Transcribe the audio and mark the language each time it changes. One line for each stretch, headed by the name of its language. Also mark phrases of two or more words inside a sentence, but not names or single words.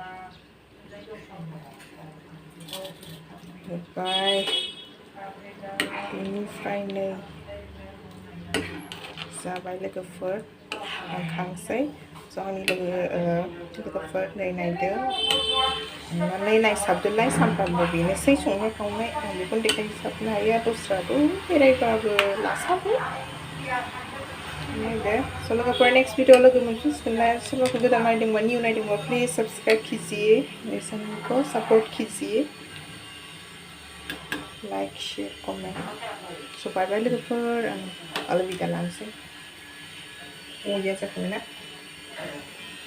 Bodo: होबाय बिनिफ्राय नै जाबाय लोगोफोर आं खांसै आंनि लोगोफोर नै नायदो अन्नानै नायसाबदोलाय सानफ्रामबो बेनोसै संनाय खावनाय आं बेखौनो देखायसाबनो हायो दस्राथ' बेरायबाबो लासाबो नायदो स' लोगोफोर
English: next video
Bodo: लोगो मोनफिनसिगोनलाय सोरबाफोर गोदान नायदोंबा न्यू नायदोंबा
Hindi: प्लीज सब्सक्राइब कीजिए मेरे चैनल को सपोर्ट कीजिए
English: like share comment
Bodo: स'
English: bye bye
Bodo: लोगोफोर आं अलविदा लानोसै जाखाबाय ना